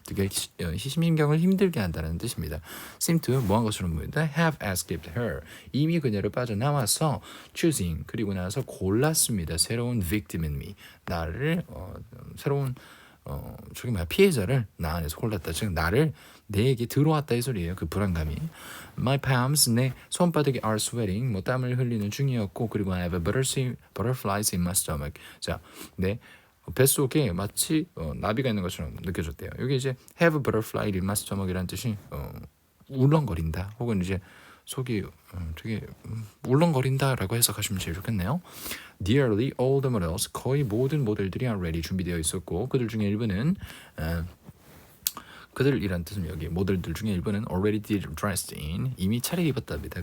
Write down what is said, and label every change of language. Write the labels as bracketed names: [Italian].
[Korean] 되게 심신경을 힘들게 한다는 뜻입니다. [English] seem to [Korean] 뭐한 것처럼 보인다 [English] have escaped her [Korean] 이미 그녀를 빠져나와서 choosing 그리고 나서 골랐습니다. 새로운 [English] victim in me [Korean] 나를 새로운 피해자를 나 안에서 골랐다. 즉 나를 내게 들어왔다 이 소리예요. 그 불안감이. [English] My palms [Korean] 내 손바닥이 [English] are sweating [Korean] 뭐 땀을 흘리는 중이었고 그리고 [English] I have butterflies in my stomach. [Korean] 자, 내 뱃속에 마치 나비가 있는 것처럼 느껴졌대요. 여기 이제 [English] have butterfly in my stomach [Korean] 이라는 뜻이 울렁거린다. 혹은 이제 속이 되게 울렁거린다라고 해석하시면 제일 좋겠네요. [English] Nearly all the models, [Korean] 거의 모든 모델들이 already 준비되어 있었고 그들 중에 일부는 그들이란 뜻은 여기 모델들 중에 일부는 [English] already dressed in, [Korean] 이미 차려입었답니다.